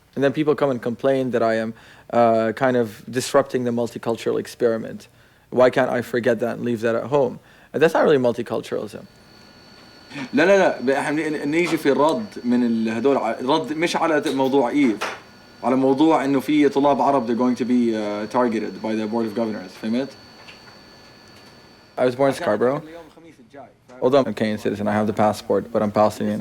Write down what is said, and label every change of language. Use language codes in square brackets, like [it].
[en] And then people come and complain that I am kind of disrupting the multicultural experiment. Why can't I forget that and leave that at home? And that's not really multiculturalism. [ar] لا لا لا احنا نيجي في الرد من هدول رد مش على موضوع ايف على موضوع انه في طلاب عرب [en] they're going to be targeted by the board of governors [ar] فهمت؟ [en] I was born in Scarborough. Although I'm a Canadian citizen, I have the passport, but I'm Palestinian.